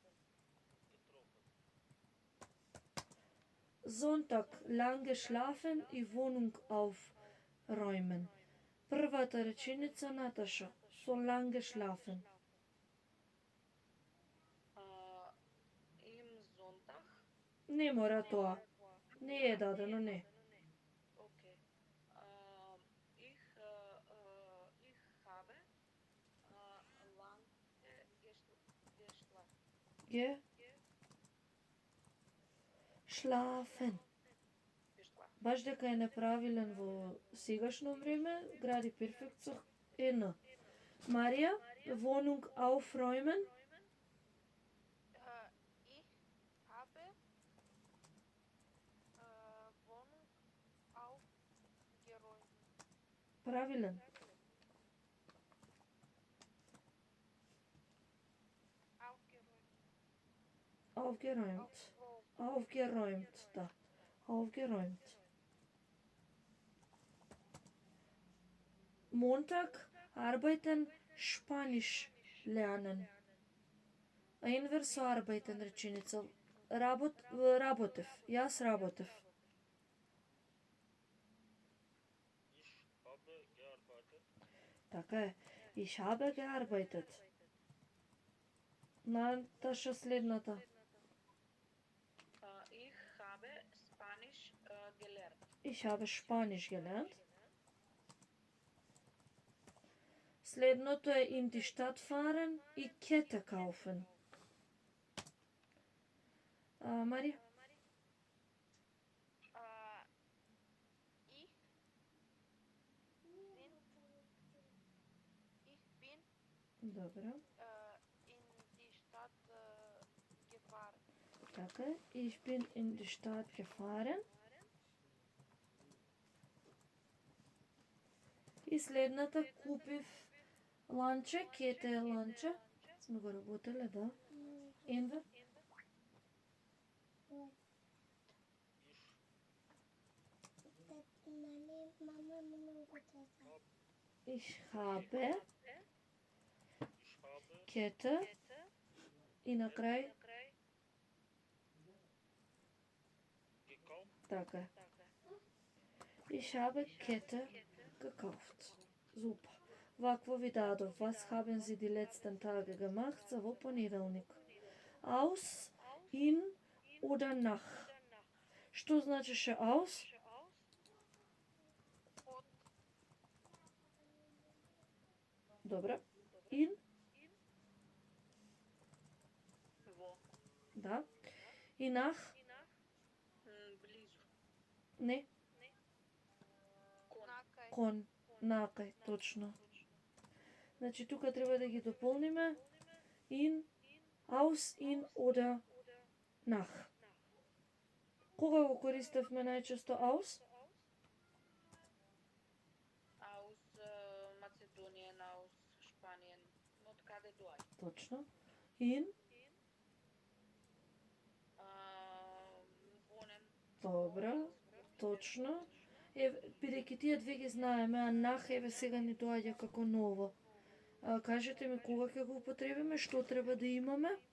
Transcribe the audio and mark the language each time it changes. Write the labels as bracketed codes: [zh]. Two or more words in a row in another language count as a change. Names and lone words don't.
[de] Sonntag, lang geschlafen и Wohnung aufräumen. [mk] Првата реченица, Наташа, [de] so lang geschlafen. Im Sonntag. [mk] Не мора тоа. Не е дадено, не. [de] Okay. Ich habe lang Geschlafen. [mk] Баш дека е неправилен во сегашно време, гради перфект со н. Марија, [de] Wohnung aufräumen. Ich habe Wohnung aufgeräumt. [mk] Правилен. Aufgeräumt. [de] Aufgeräumt, да. Aufgeräumt. Montag, arbeiten, Spanisch lernen. [mk] Einver со arbeiten реченица. Работев. Јас работев. [de] Ich habe gearbeitet. [mk] Така е. [de] Ich habe gearbeitet. [mk] Наташа следната. [de] Ich habe Spanisch gelernt. Ich habe Spanisch gelernt. [mk] Следното е [de] in die Stadt fahren [mk] и [de] Kette kaufen. [mk] Марија? [de] Ich bin [mk] Добро. [de] in die Stadt gefahren. [mk] Така е. [de] Ich bin in die Stadt gefahren. [mk] И следната купив Ланче, кете е ланче. Сме го работеле, да. Енвер. [de] Ich habe, Kette [mk] и на крај [de] Gekauft. така. Ich habe Kette gekauft. Super. [mk] Вакво ви дадов. [de] Was haben Sie die letzten Tage gemacht? [mk] За во понеделник. [de] Aus, in oder nach. [mk] Што значеше aus? Добро. In? Во. Да. И nach? Близу. Не. Кон. Накај, точно. Значи, тука треба да ги дополниме. [de] In, aus, in oder nach. [mk] Кога го користевме најчесто aus? [de] Aus Macedonien, aus Spanien. [mk] Од каде доаѓа? Точно. In? Вонен. Добро. Точно. Бидејќи тие две ги знаеме, а nach еве сега ни доаѓа како ново. Кажете ми кога ќе го употребиме, што треба да имаме?